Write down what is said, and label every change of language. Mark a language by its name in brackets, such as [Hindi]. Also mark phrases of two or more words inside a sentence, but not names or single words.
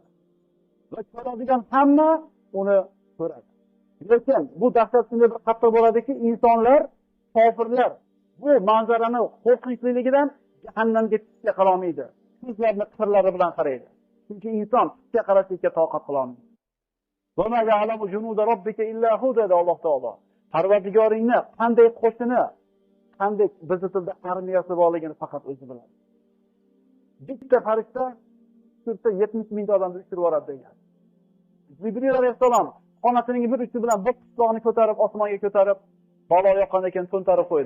[Uzbek] Va ko'radigan hamma uni ko'radi. Lekin bu dahshat shunday bir qattiq bo'ladiki, insonlar, kofirlar bu manzarani qo'rqinchliligidan jahannamga tushishga qolmaydi. Ko'zlarini qirlari bilan qaraydi. Chunki inson tushga qarashga toqat qila olmaydi. [Arabic] وما يعلم جنود ربك إلا هو [Uzbek] dedi Alloh taolo. Parvardigoringni qanday qo'shini, qanday bizni tilda armiyasi borligini faqat o'zi biladi. Bitta farishta tursa 70 ming odamni tushirib yuboradi degan. Jibril alayhisalom qonatining bir uchi bilan bir tuproqni ko'tarib osmonga ko'tarib, balo yoqqandan keyin to'ntarib qo'ydi.